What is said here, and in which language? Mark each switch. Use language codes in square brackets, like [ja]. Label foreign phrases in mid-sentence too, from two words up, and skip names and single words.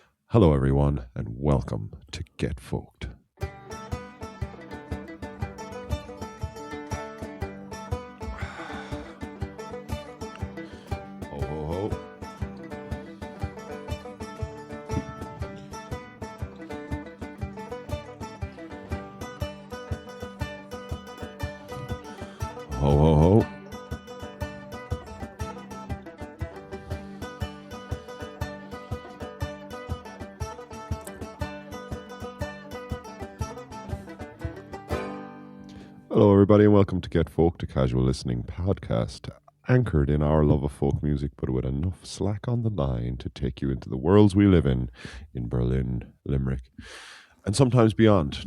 [en] Hello, everyone, and welcome to Get Folked. Ho, ho, ho. Ho, ho, ho. Hello, everybody, and welcome to Get Folked, a casual listening podcast anchored in our love of folk music, but with enough slack on the line to take you into the worlds we live in Berlin, Limerick, and sometimes beyond.